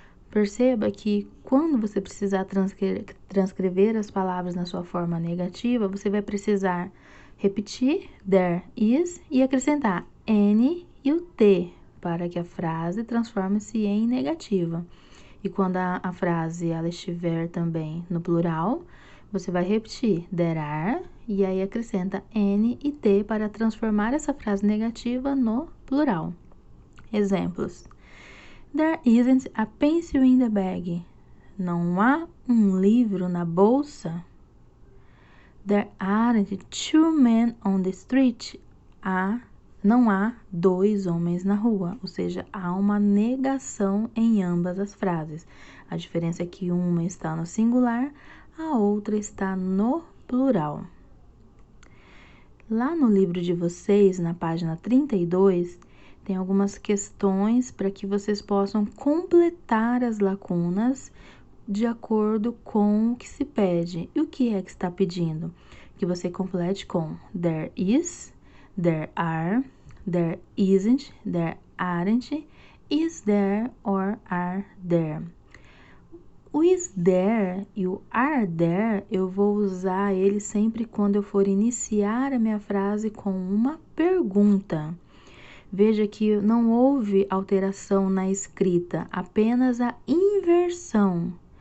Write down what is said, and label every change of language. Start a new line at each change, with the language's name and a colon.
Portuguese: Perceba que quando você precisar transcrever as palavras na sua forma negativa, você vai precisar repetir
English: there is
Portuguese: e acrescentar N e o T para que a frase transforme-se em negativa. E quando a frase ela estiver também no plural, você vai repetir
English: there are
Portuguese: e aí acrescenta N e T para transformar essa frase negativa no plural. Exemplos.
English: There isn't a pencil in the bag.
Portuguese: Não há um livro na bolsa.
English: There aren't 2 men on the street.
Portuguese: Não há 2 homens na rua. Ou seja, há uma negação em ambas as frases. A diferença é que uma está no singular, a outra está no plural. Lá no livro de vocês, na página 32, tem algumas questões para que vocês possam completar as lacunas de acordo com o que se pede. E o que é que está pedindo? Que você complete com
English: there is, there are, there isn't, there aren't, is there or are there.
Portuguese: O
English: is there
Portuguese: e o
English: are there,
Portuguese: eu vou usar ele sempre quando eu for iniciar a minha frase com uma pergunta. Veja que não houve alteração na escrita, apenas a inversão.